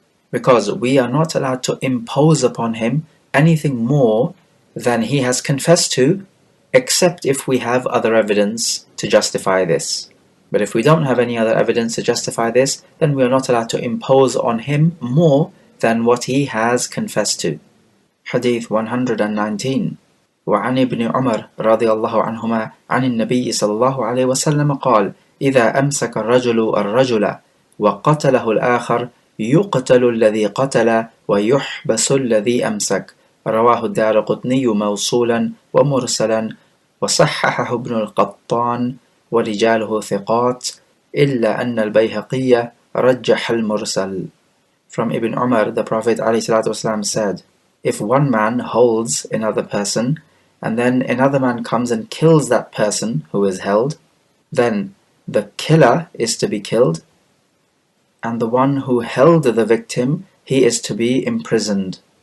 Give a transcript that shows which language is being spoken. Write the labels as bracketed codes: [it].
[en] Because we are not allowed to impose upon him anything more than he has confessed to, except if we have other evidence to justify this. But if we don't have any other evidence to justify this, then we are not allowed to impose on him more than what he has confessed to. Hadith 119. [ar] وعن ابن عمر رضي الله عنهما عن النبي صلى الله عليه وسلم قال: إذا أمسك الرجل وقتله الآخر يقتل الذي قتل ويحبس الذي أمسك. رواه الدارقطني موصولا ومرسلا وصححه ابن القطان ورجاله ثقات إلا أن البيهقي رجح المرسل. [en] From Ibn Umar, the Prophet ﷺ said, if one man holds another person, and then another man comes and kills that person who is held, then the killer is to be killed, and the one who held the victim, he is to be imprisoned.